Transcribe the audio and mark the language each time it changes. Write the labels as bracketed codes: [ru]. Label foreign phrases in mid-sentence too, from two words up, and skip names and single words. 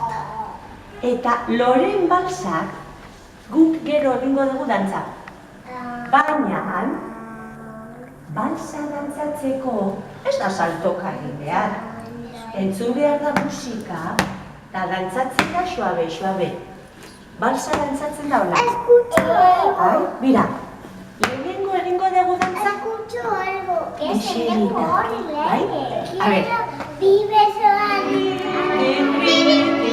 [eu] Eta Loren balsak guk gero egingo dugu dantza. Baina, balsa dantzatzeko ez da saltoka egin behar. Entzun behar da musika, eta dantzatzen da suabe. Balsa dantzatzen da hola. [es] Escucho algo. Mira, [eu] lehenengo egingo dugu dantza. [es] Escucho algo. Que es [eu] Eserita, [es] horrible. [eu] bai? [es] A ver. Vive